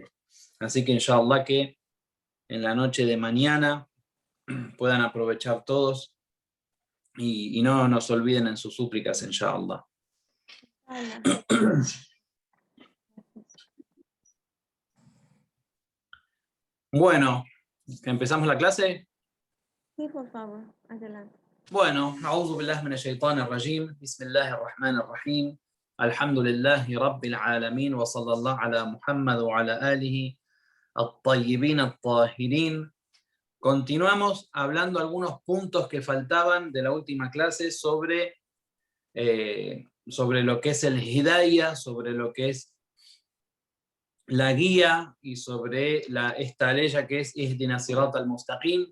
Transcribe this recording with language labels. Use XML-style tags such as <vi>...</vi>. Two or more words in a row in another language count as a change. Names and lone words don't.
<es>Así que inshallah que en la noche de mañana puedan aprovechar todos y no nos olviden en sus súplicas, inshallah. Bueno, ¿empezamos la clase? Sí, por favor, adelante. Bueno,</es> <ar>أعوذ بالله من الشيطان الرجيم بسم الله الرحمن الرحيم الحمد لله رب العالمين وصلى الله على محمد وعلى آله الطيبين الطاهرين.</ar> <es>Continuamos hablando algunos puntos que faltaban de la última clase sobre lo que es el Hidayah, sobre lo que es la guía y sobre esta ley que es</es> <ar>اهدنا صراط المستقيم.</ar>